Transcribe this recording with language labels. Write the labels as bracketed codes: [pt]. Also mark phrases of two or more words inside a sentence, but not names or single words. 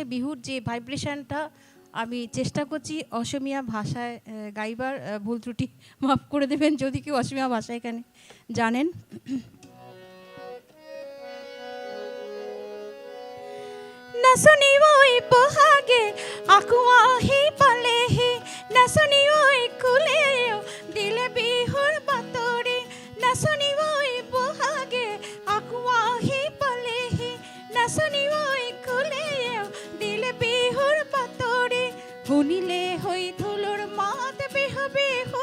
[bn] বিহুর যে ভাইব্রেশনটা আমি চেষ্টা করছি অসমীয়া ভাষায় গাইবার, ভুল ত্রুটি মাফ করে দেবেন যদি কেউ অসমীয়া ভাষা এখানে জানেন। [as] নাচনি ওই বহাগে আকুয়াহি পালেহি, নাচনি ওই কুলেও দিলে বিহুর বাতৰি, নাচনি ওই বহাগে আকুয়াহি পালেহি, নাচনি ওই কুলেও দিলে বিহুর বাতৰি, শুনিলে হৈ ঢোলৰ মাত বিহু বিহু